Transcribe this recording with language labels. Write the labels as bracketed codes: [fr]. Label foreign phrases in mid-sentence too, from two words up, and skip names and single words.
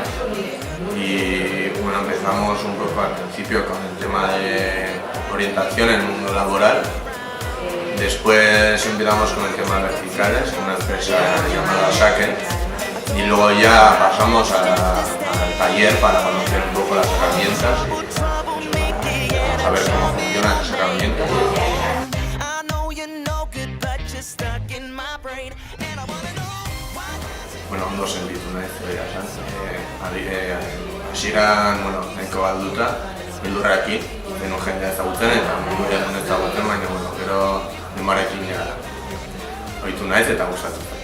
[es] Y bueno, empezamos un poco al principio con el tema de orientación en el mundo laboral. Después empezamos con el tema de verticales, una empresa llamada Saken. Y luego ya pasamos al taller para conocer un poco las herramientas y saber cómo funcionan las herramientas. [eu] Bueno, ondo sentitu naiz, esan. Hasieran, nahiko galduta, beldurrarekin, denok jendea ezagutzen eta munduaren ezagutzen, baina gero denborarekin ohitu naiz eta gustatu.